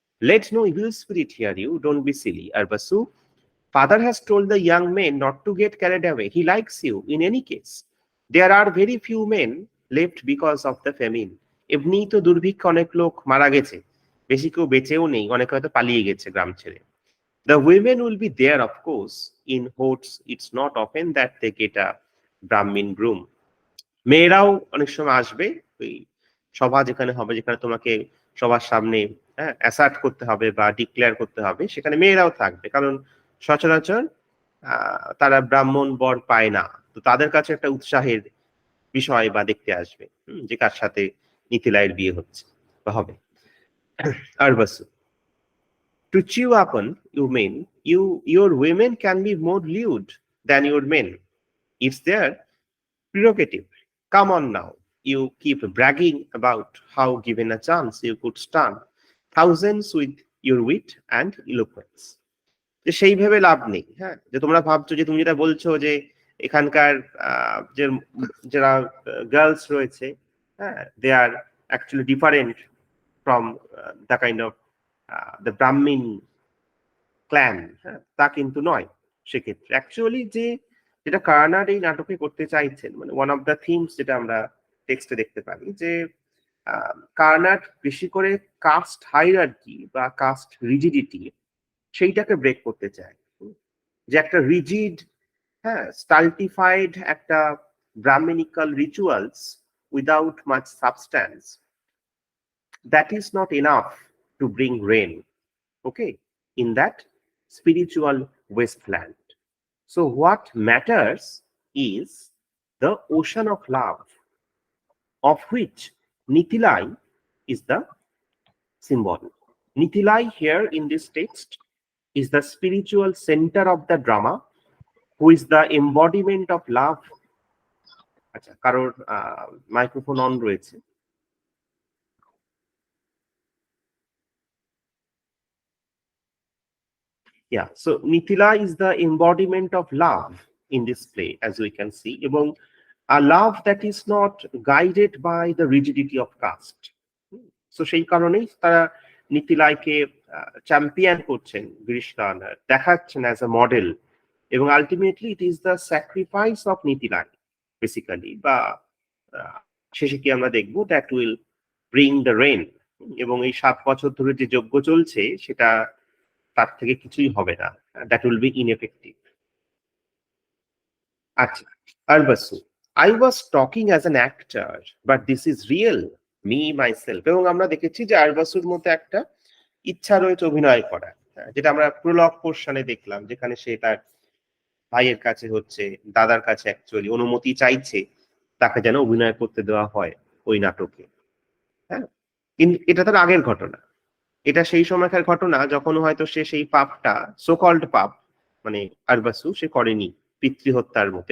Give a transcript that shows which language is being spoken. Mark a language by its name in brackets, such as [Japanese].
[English] Let no evil spirit hear you, don't be silly, Arbasu. Father has told the young men not to get carried away. He likes you in any case. There are very few men left because of the famine. [Bangla] এমনি তো দুর্ভিক্ষে অনেক লোক মারা গেছে, বেশি কেউ বেঁচেও নেই, অনেকে হয়তো পালিয়ে গেছে গ্রাম ছেড়ে। [English] The women will be there, of course, in hordes. It's not often that they get a Brahmin groom. [Bangla] মেয়েরাও অনেক সময় আসবে, ওই সভা যেখানে হবে, যেখানে তোমাকে সবার সামনে অ্যাসার্ট করতে হবে বা ডিক্লেয়ার করতে হবে, সেখানে মেয়েরাও থাকবে, কারণ সচরাচর তারা ব্রাহ্মণ বর পায় না, তো তাদের কাছে একটা উৎসাহের বিষয় বা দেখতে আসবে যে কার সাথে নিতিলাইয়ের বিয়ে হচ্ছে বা হবে। [English] Arbasu, to chew upon, you mean your women can be more lewd than your men. It's their prerogative. Come on now. You keep bragging about how given a chance you could stun thousands with your wit and eloquence. [Bangla] যে সেই ভেবে লাভ নেই, হ্যাঁ, যে তোমরা ভাবছো যে তুমি যেটা বলছো যে এখানকার যে যারা গার্লস রয়েছে, হ্যাঁ, [English] they are actually different from the kind of the Brahmin clan, [Bangla] হ্যাঁ, তা কিন্তু নয়। সেক্ষেত্রে অ্যাকচুয়ালি যেটা কার্নাড এই নাটকে করতে চাইছেন, মানে ওয়ান অফ দ্য থিমস যেটা আমরা টেক্সটে দেখতে পারি, যে কার্নাড বেশি করে কাস্ট হাইরার্কি বা কাস্ট রিজিডিটি সেইটাকে ব্রেক করতে চায়, যে একটা রিজিড, হ্যাঁ, স্টাল্টিফাইড একটা ব্রাহ্মণিক্যাল rituals without much substance, [English] That is not enough to bring rain, okay, in that spiritual wasteland. So what matters is the ocean of love, of which Nitilai is the symbol. Nitilai here in this text is the spiritual center of the drama, who is the embodiment of love. [Bangla] আচ্ছা, কারোর microphone on রয়েছে। [English] Yeah, so Nitila is the embodiment of love in this play, as we can see, এবং a love that is not guided by the rigidity of caste. [Bangla] So সেই কারণেই তারা নিতিলাইকে champion করছেন, গিরিশ কার্নাড দেখাচ্ছেন as a model, এবং [English] ultimately it is the sacrifice of Nitilai basically, [Bangla] বা শেষে কি আমরা দেখবো [English] that will bring the rain, [Bangla] এবং এই 7 বছর ধরে যে যজ্ঞ চলছে সেটা তার থেকে কিছুই হবে না, [English] That will be ineffective. আচ্ছা, Arbasu, I was talking as an actor, but this is real, me myself. [Bangla] এবং আমরা দেখেছি যে আরবাসুর মধ্যে একটা ইচ্ছা রয়েছে অভিনয় করা, যেটা আমরা প্রলগ পোর্শনে দেখলাম, যেখানে সে তার ভাইয়ের কাছে হচ্ছে, দাদার কাছে অ্যাকচুয়ালি অনুমতি চাইছে তাকে যেন অভিনয় করতে দেওয়া হয় ওই নাটকে। হ্যাঁ, কিন্তু এটা তার আগের ঘটনা। এটা সেই সময়কার ঘটনা যখন হয়তো সে সেই পাপটা, সো কল্ড পাপ, মানে আরবাসু সে করেনি পিতৃহত্যার মতো।